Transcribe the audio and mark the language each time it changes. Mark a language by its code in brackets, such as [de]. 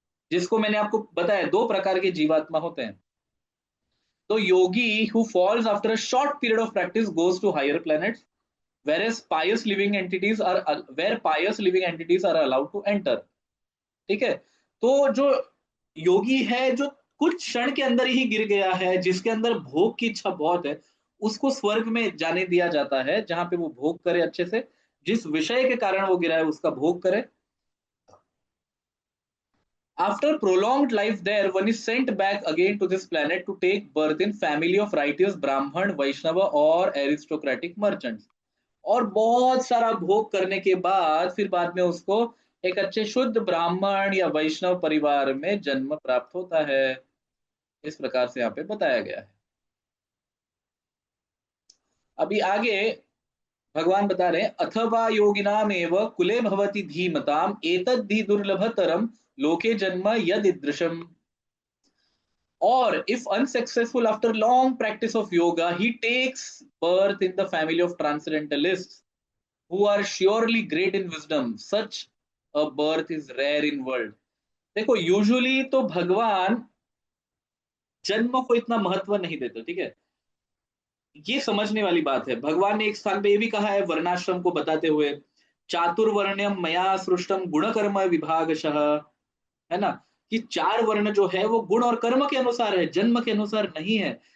[hi] जिसको मैंने आपको बताया, दो प्रकार के जीवात्मा होते हैं। [en] तो yogi who falls after a short period of practice goes to higher planets, whereas pious living entities are where pious living entities are allowed to enter। [hi] ठीक है। तो जो योगी है, जो कुछ क्षण के अंदर ही गिर गया है, जिसके अंदर भोग की इच्छा बहुत है, उसको स्वर्ग में जाने दिया जाता है, जहां पे वो भोग करे अच्छे से, जिस विषय के कारण वो गिरा है उसका भोग करे। [en] After prolonged life there, one is sent back again to this planet to take birth in family of righteous Brahman, Vaishnava और aristocratic merchants। [hi] और बहुत सारा भोग करने के बाद फिर बाद में उसको एक अच्छे शुद्ध ब्राह्मण या वैष्णव परिवार में जन्म प्राप्त होता है। इस प्रकार से यहाँ पे बताया गया है। अभी आगे भगवान बता रहे हैं, [sa] अथवा योगिनामेव कुले भवति धीमताम एतद्धि दुर्लभतरम लोके जन्म यदृशम। [en] Or if unsuccessful after long practice of yoga, he takes birth in the family of transcendentalists who are surely great in wisdom. Such a birth is rare in world। [hi] देखो, यूजुअली तो भगवान जन्म को इतना महत्व नहीं देते, ठीक है। ये समझने वाली बात है। भगवान ने एक स्थान पे ये भी कहा है वर्णाश्रम को बताते हुए, [sa] चातुर्वर्ण्यम मया सृष्टम गुणकर्म विभागशः, [hi] है ना, कि चार वर्ण जो है वो गुण और कर्म के अनुसार है, जन्म के अनुसार नहीं है।